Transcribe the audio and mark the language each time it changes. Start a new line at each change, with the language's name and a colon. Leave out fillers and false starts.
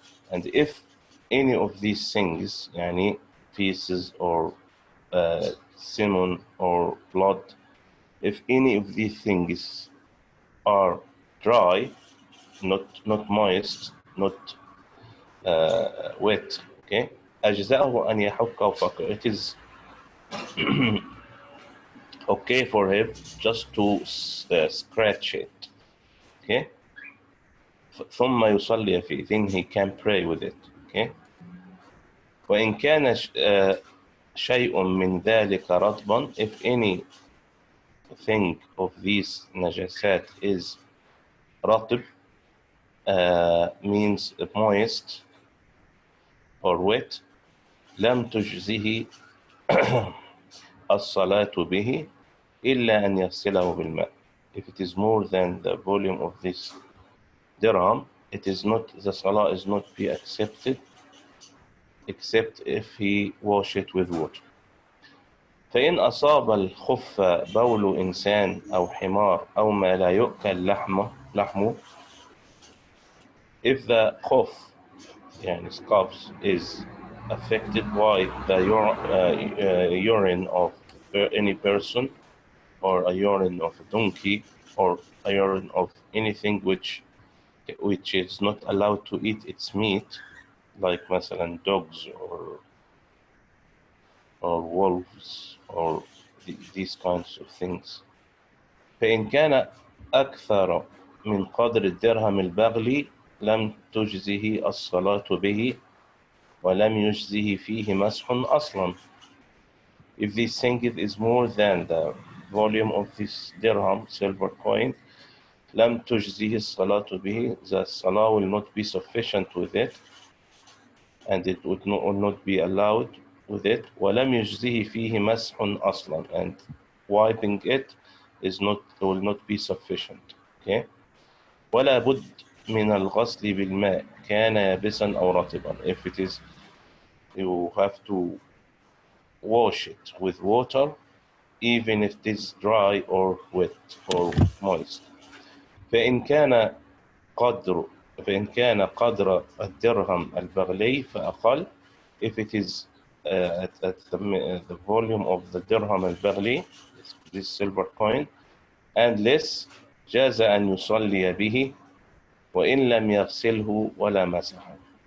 English: And if any of these things, يعني pieces or semen or blood, if any of these things are dry, not moist, not wet, okay,
Arabic: أجزاءه أن يحكه فقط.
English: It is okay for him just to scratch it, okay.
Arabic: ثم يصلي فيه,
English: then he can pray with it, okay.
Arabic: وإن كان شيء من ذلك رطبا,
English: if any thing of these najasat is
Arabic: رطب,
English: means moist or wet,
Arabic: لم تجزه الصلاة به إلا أن يغسله بالماء.
English: If it is more than the volume of this dirham, the salah is not be accepted except if he wash it with water.
Arabic: فإن أصاب الخف بول إنسان أو حمار أو ما لا يؤكل لحمه,
English: if the khuf, يعني scuffs, is affected by the urine of any person, or a urine of a donkey, or a urine of anything which is not allowed to eat its meat, like مثلا dogs or wolves or these kinds of things.
Arabic: فإن كان أكثر من قدر الدرهم البغلي لم تجزه الصلاة به ولم يجزه فيه مسح أصلا.
English: If this thing is more than the volume of this dirham, silver coin,
Arabic: لم تجزه الصلاة به,
English: the salah will not be sufficient with it, and it will not be allowed with it.
Arabic: ولم يجزه فيه مسح أصلا,
English: and wiping it will not be sufficient. Okay.
Arabic: ولا بد من الغسل بالماء كان يابسا أو رطبا.
English: If it is, you have to wash it with water, even if it is dry or wet or moist.
Arabic: فإن كان قدر الدرهم البغلي فأقل,
English: if it is at the volume of the dirham al-baghli, this silver coin, and less,
Arabic: جاز أن يصلي به وإن لم يغسله ولا مسحه.